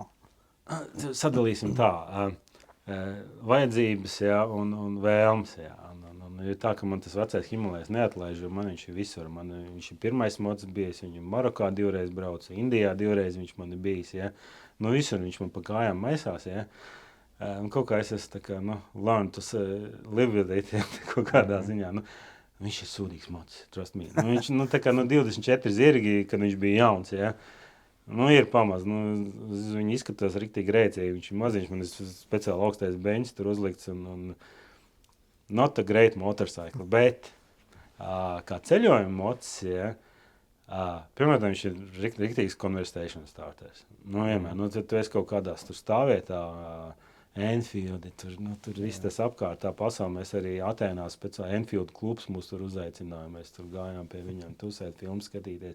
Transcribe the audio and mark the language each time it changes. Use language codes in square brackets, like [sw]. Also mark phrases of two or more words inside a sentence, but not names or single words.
[lv] Sadalīsim tā. Vajadzības un vēlmes. Ir tā, ka man tas vecais Himalajs neatlaiž, jo man viņš ir visur. Viņš ir pirmais mocis bijis, viņu Marokā 2 reizes braucu, Indijā 2 reizes viņš man ir bijis. Visur viņš man pa kājām maisās. Un kaut kā es esmu [en] learn to live with it, [lv] kaut kādā ziņā. Viņš ir sūdīgs mocis, [en] trust me. [lv] Nu, viņš, tā kā 24 zirgi, kad viņš bija jauns, ja. Ir pamaz, viņi izskatās riktīgi rēcīgi, viņš ir maziņš, man ir speciāli augstais beņķis tur uzlikts un [en] not a great motorcycle, [lv] bet kā ceļojuma mocis, ja, pirmkārt, viņš ir riktīgs [en] conversation starters. [lv] Tad tu esi kaut kādās tur stāvvietā, Enfieldi, tur viss tas apkārt, tā pasaule. Mēs arī Atēnās speciāli Enfield klubs mūs tur uzaicinājām, mēs tur gājām pie viņiem, tusēt, filmu skatīties.